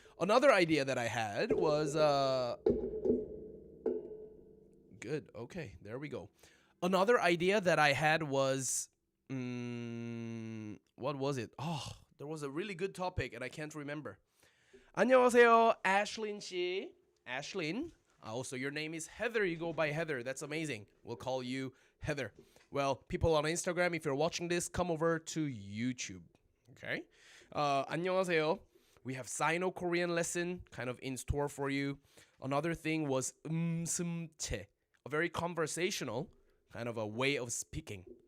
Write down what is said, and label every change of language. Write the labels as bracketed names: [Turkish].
[English] Another idea that I had was good. Okay, there we go. Another idea that I had was what was it? Oh, there was a really good topic and I can't remember. [Korean] 안녕하세요, Ashlyn 씨. [English] Ashlyn. Also, your name is Heather. You go by Heather. That's amazing. We'll call you Heather. Well, people on Instagram, if you're watching this, come over to YouTube. [Korean] Okay. 안녕하세요. [English] We have Sino-Korean lesson kind of in store for you. Another thing was 음슴체, a very conversational kind of a way of speaking.